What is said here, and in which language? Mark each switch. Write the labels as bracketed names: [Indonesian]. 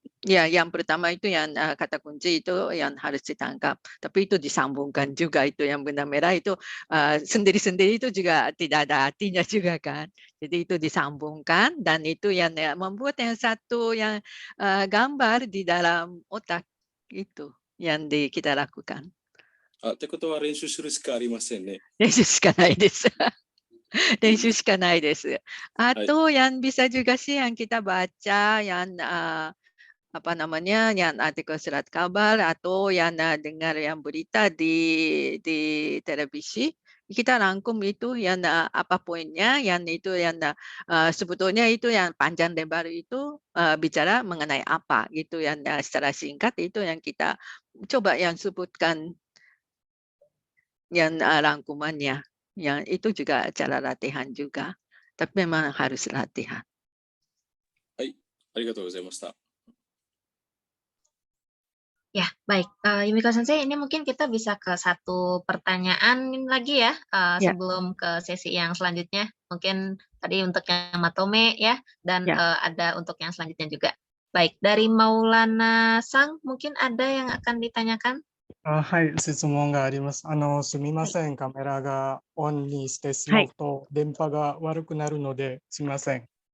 [Indonesian] Ya, yang pertama itu yang kata kunci itu yang harus ditangkap, tapi itu disambungkan juga itu yang benang merah itu sendiri-sendiri itu juga tidak ada artinya juga kan. Jadi itu disambungkan dan itu yang membuat yang satu yang gambar di dalam otak itu yang kita lakukan. [Japanese] ってことは練習するしかありませんね。練習しかないです。練習しかないです。 [Indonesian] Atau yang bisa juga sih yang kita baca yang apa namanya yang artikel surat kabar atau yang dengar yang berita di televisi, kita rangkum itu yang apa poinnya, yang itu yang sebetulnya itu yang panjang lebar itu bicara mengenai apa gitu, yang secara singkat itu yang kita coba yang sebutkan yang rangkumannya, yang itu juga cara latihan juga, tapi memang harus latihan. [Japanese] はい、ありがとうございました。 [Indonesian] Ya, baik. Yumiko Sensei, ini mungkin kita bisa ke satu pertanyaan lagi ya, Ya, sebelum ke sesi yang selanjutnya. Mungkin tadi untuk yang Matome ya, dan ya. ada untuk yang selanjutnya juga. Baik, dari Maulana Sang, mungkin ada yang akan ditanyakan? [Japanese] はい、質問があります。すみません。カメラがオンにしてしまうと、電波が悪くなるので、すみません。